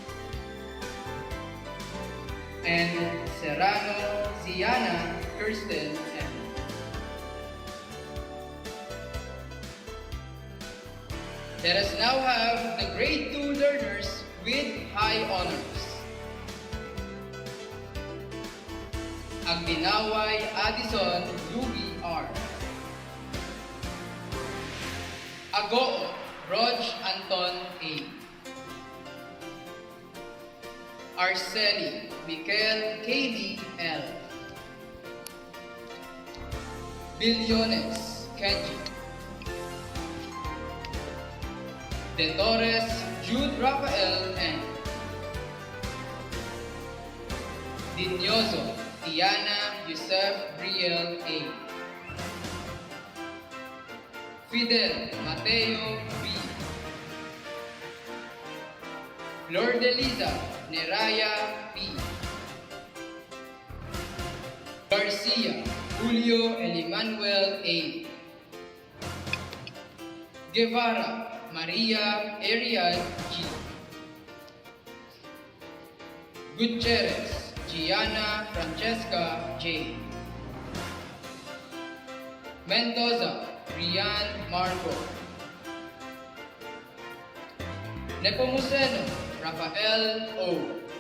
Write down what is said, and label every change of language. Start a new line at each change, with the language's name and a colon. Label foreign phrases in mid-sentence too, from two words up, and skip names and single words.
English: And Serrano Ziana Kirsten M. Let us now have the Grade 2 learners with high honors. Agdinaway Addison Luby R. Agoo Rog Anton A. Arceli Michael Kaylee L. Billones Kenji. De Torres Jude Rafael N. Dinyoso Diana Yusef Briel A. Fidel Mateo B. Flor de Liza Neraya P. Garcia Julio Elimanuel A. Guevara Maria Ariad G. Gutierrez Gianna Francesca J. Mendoza Rian Marco. Nepomuceno Rafael O.